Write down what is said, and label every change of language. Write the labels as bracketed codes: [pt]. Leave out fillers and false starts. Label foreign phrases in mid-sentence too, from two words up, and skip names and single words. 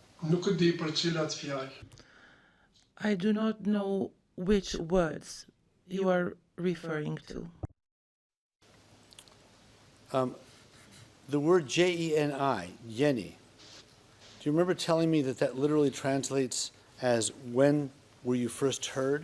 [sq] Nuk e di për cilat fjalë. [en] I do not know which words you are referring to. The word Jeni, Yeni, do you remember telling me that that literally translates as when were you first heard?